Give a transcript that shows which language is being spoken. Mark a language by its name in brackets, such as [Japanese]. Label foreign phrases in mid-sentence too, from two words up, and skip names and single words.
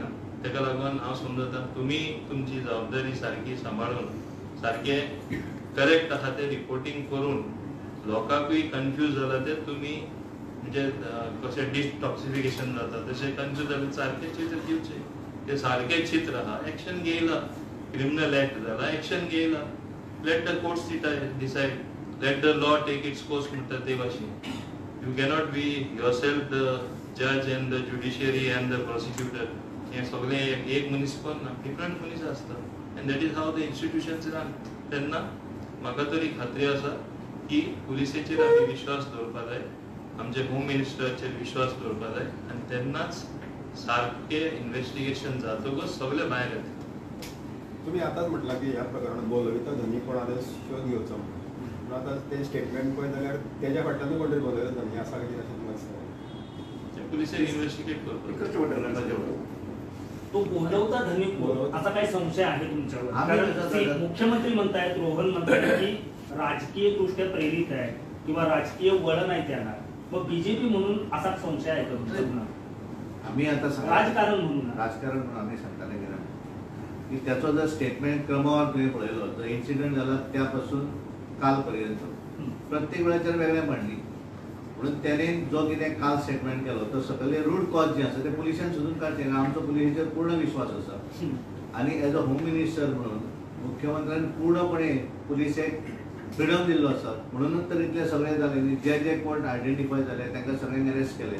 [Konkani] तेका लागून हांव समजता तुमी तुमची जबाबदारी सारकी सांबाळून सारकें करेक्ट आहा तें रिपोर्टींग करून लोकांकूय कन्फ्यूज जाला ते तुमी म्हणजे कशें डिटॉक्सिफिकेशन जाता तशें कन्फ्यूज जालें सारकें चित्र दिवचें. ते सारकें चित्र आहा, एक्शन घेयला. क्रिमिनल एक्ट जाला, एक्शन घेयला. [English] Let the courts decide, let the law take its course [Konkani] म्हणटा ते भाशेन. [English] You cannot be yourself the judge and the judiciary and the prosecutor. [Konkani] हे सगळे एक मनीस करना, डिफरंट मनीस आसता [English] and that is how the institutions run. [Konkani] तेन्ना म्हाका तरी खात्री आसा की पुलिसेचेर आमी विश्वास दवरपाक जाय, आमचे होम मिनिस्टराचेर विश्वास दवरपाक जाय आनी तेन्नाच सारकें इन्व्हेस्टिगेशन जातकच सगळे भायर येता. [Marathi] तुम्ही आताच म्हटलं की ह्या प्रकरणात बोलविता धनी कोणाचो शोध घेवचो. [Konkani] पूण आतां ते स्टेटमेंट पळय जाल्यार तेज्या फाटल्यान कोण तरी बोलविता धनी आसा कितें अशें तुमकां दिसता? पुलिसेर इन्व्हेस्टिगेट करपाक. [Marathi] तो बोलवता धनी कोण असा काही संशय आहे तुमच्यावर? कारण मुख्यमंत्री म्हणतायत, रोहन म्हणतायत की राजकीय दृष्ट्या प्रेरित आहे किंवा राजकीय वळण आहे त्यांना. मग बीजेपी म्हणून असा संशय आहे का तुमच्या? आम्ही आता राजकारण म्हणून [Konkani] आम्ही सांगताले गेला की त्याचा जर स्टेटमेंट क्रमावर तुम्ही पळयलो तर इन्सिडेंट झाला त्यापासून कालपर्यंत प्रत्येक वेळाचेर वेगळें मांडली. म्हणून त्याने जो कितें काल स्टेटमेंट केलो तो सकले रूट कॉज जे आसा ते पुलिसांन सोदून काडचें. आमचो पुलिसेचेर पूर्ण विश्वास आसा आनी [English] as a home minister [Konkani] म्हणून मुख्यमंत्र्यान पूर्णपणे पुलिसेक फ्रिडम दिल्लो आसा. म्हणूनच तर इतले सगळे जाले. जे जे कोण आयडेंटिफाय जाले तांकां सगळ्यांक अरेस्ट केले.